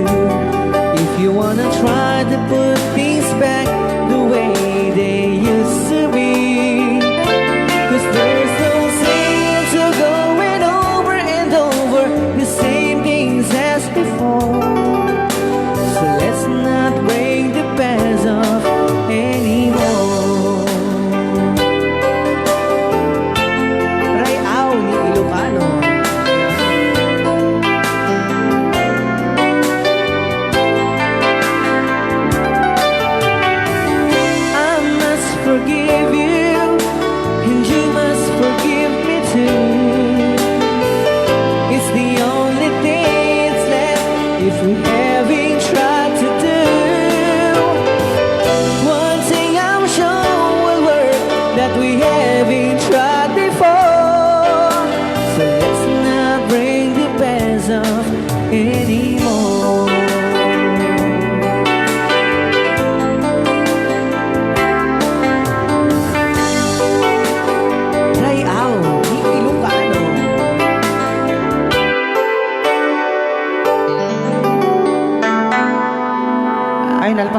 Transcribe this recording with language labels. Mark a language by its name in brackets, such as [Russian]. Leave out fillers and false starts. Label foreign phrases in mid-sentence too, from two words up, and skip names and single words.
[English] If you wanna try to put things back the way they used to be, 'cause there's no sense of going over and over the same things as before. So let's not break the past off anymore. [Iloko] Rayaw ni Ilocano. [English] I must forgive you, and you must forgive me too. It's the only thing that's left if we haven't tried to do. One thing I'm sure will work that we haven't tried before. So let's not bring the past up anymore. [Iloko] Rayaw ni Ilocano. Ay, nalpas gaya man.